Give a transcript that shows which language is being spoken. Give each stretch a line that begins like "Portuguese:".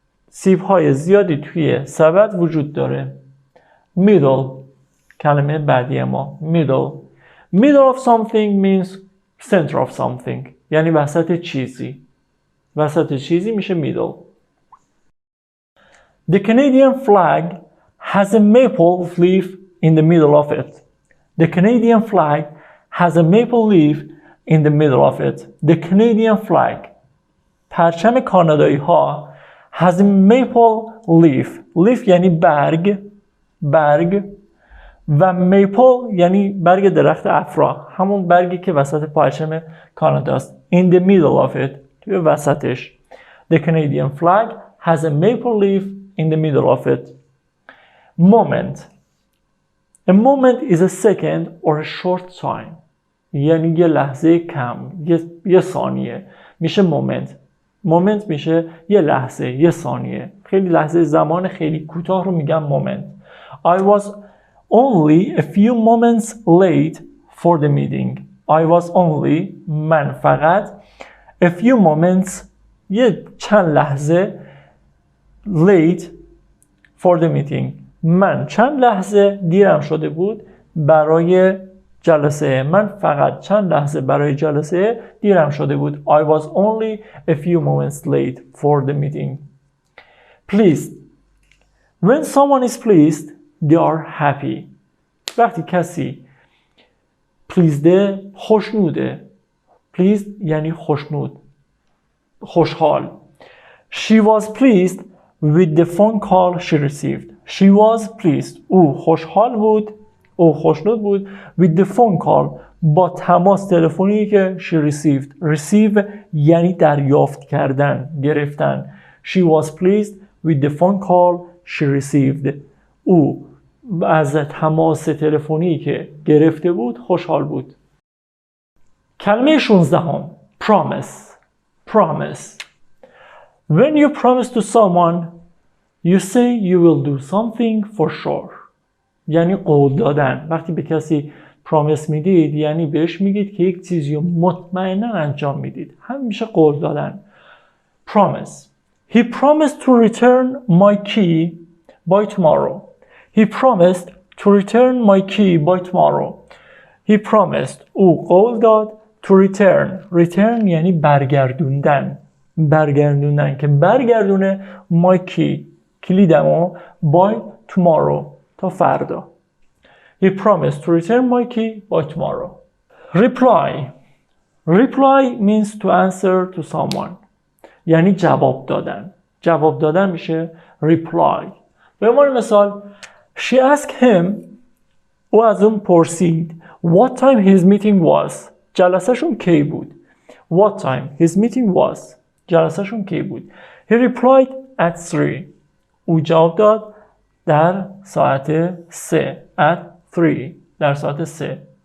Persian: سیب‌های زیادی توی سبد وجود داره. Middle کلمه بعدی ما middle.
English: Middle of something means center of something.
Persian: یعنی وسط چیزی. وسط چیزی میشه middle.
English: The Canadian flag has a maple leaf in the middle of it. The Canadian flag has a maple leaf in the middle of it. The Canadian flag.
Persian: پرچم کانادایی ها
English: has a maple leaf.
Persian: leaf یعنی برگ و maple یعنی برگ درخت افرا، همون برگی که وسط پرچم کانادا است.
English: In the middle of it.
Persian: توی وسطش.
English: The Canadian flag has a maple leaf in the middle of it. Moment. A moment is a second or a short time.
Persian: یعنی یه لحظه کم، یه ثانیه میشه moment. مومنت میشه یه لحظه، یه ثانیه. خیلی لحظه زمان خیلی کوتاه رو میگم مومنت.
English: I was only a few moments late for the meeting. I was only
Persian: من فقط
English: a few moments
Persian: یه چند لحظه
English: late for the meeting.
Persian: من چند لحظه دیرم شده بود برای جلسه. من فقط چند لحظه برای جلسه دیرم شده بود.
English: I was only a few moments late for the meeting. Pleased. When someone is pleased, they are happy.
Persian: وقتی کسی pleased خوشنوده. Pleased یعنی خوشنود، خوشحال.
English: She was pleased with the phone call she received. She was pleased.
Persian: او خوشحال بود، او خوشنود بود
English: with the phone call
Persian: با تماس تلفنی که
English: she received.
Persian: receive یعنی دریافت کردن، گرفتن.
English: She was pleased with the phone call she received.
Persian: او از تماس تلفنی که گرفته بود خوشحال بود. کلمه 16 promise. Promise.
English: When you promise to someone, you say you will do something for sure.
Persian: یعنی قول دادن. وقتی به کسی پرامیس میدید یعنی بهش میگید که یک چیزی رو مطمئنا انجام میدید. هم میشه قول دادن. Promise.
English: He promised to return my key by tomorrow. He promised to return my key by tomorrow. He promised.
Persian: او قول داد
English: to return.
Persian: Return یعنی برگردوندن. برگردوندن که برگردونه
English: my key.
Persian: کلیدمو
English: by tomorrow.
Persian: تا فردا.
English: He promised to return my key by tomorrow. Reply. Reply means to answer to someone.
Persian: یعنی جواب دادن. جواب دادن میشه reply. به عنوان مثال
English: She asked him.
Persian: او از اون پرسید
English: what time his meeting was.
Persian: جلسهشون کی بود.
English: What time his meeting was.
Persian: جلسهشون کی بود.
English: He replied at 3.
Persian: او جواب داد در ساعت 3. at 3. در ساعت 3.